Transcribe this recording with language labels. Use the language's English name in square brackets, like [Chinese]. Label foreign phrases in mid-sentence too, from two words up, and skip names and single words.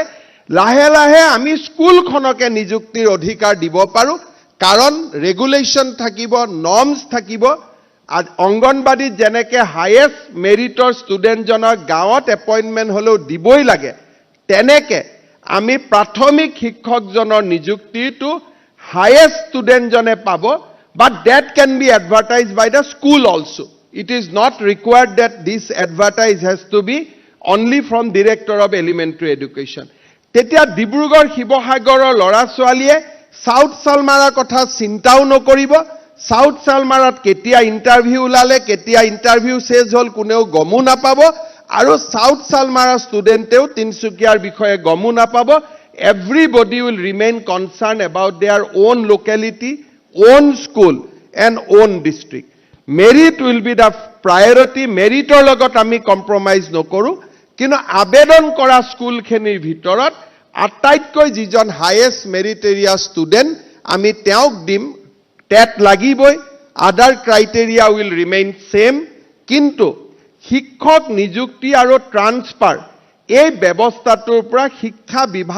[Assamese] লাহে লাহে আমি স্কুলখনকে নিযুক্তিৰ অধিকাৰ দিব পাৰোঁ, কাৰণ ৰেগুলেশ্যন থাকিব, নৰ্মছ থাকিব। অংগনবাদীত যেনেকৈ [English] highest meritor studentjonor [Assamese] গাঁৱত এপইণ্টমেণ্ট হ'লেও দিবই লাগে, তেনেকৈ আমি প্ৰাথমিক শিক্ষকজনৰ নিযুক্তিটো হায়েষ্ট ষ্টুডেণ্টজনে পাব। [English] But that can be advertised by the school also. It is not required that this advertise has to be only from Director of Elementary Education. [Assamese] তেতিয়া ডিব্ৰুগড় শিৱসাগৰৰ ল'ৰা ছোৱালীয়ে সাউথ সালমাৰাৰ কথা চিন্তাও নকৰিব। সাউথ সালমাৰাত কেতিয়া ইণ্টাৰভিউ ওলালে, কেতিয়া ইণ্টাৰভিউ শেষ হ'ল কোনেও গমো নাপাব, আৰু সাউথ সালমাৰাৰ ষ্টুডেণ্টেও তিনচুকীয়াৰ বিষয়ে গমো নাপাব। [English] Everybody will remain concerned about their own locality, own school and own district. Merit will be the priority. [Assamese] মেৰিটৰ লগত আমি কম্প্ৰমাইজ নকৰো, কিন্তু আবেদন কৰা স্কুলখিনিৰ ভিতৰত আটাইতকৈ যিজন [English] highest meritorious student [Assamese] আমি তেওঁক দিম টেট লাগিবই [English] other criteria will remain same [Assamese] কিন্তু শিক্ষক নিযুক্তি আৰু ট্ৰান্সফাৰ এই ব্যৱস্থাটোৰ পৰা শিক্ষা বিভাগ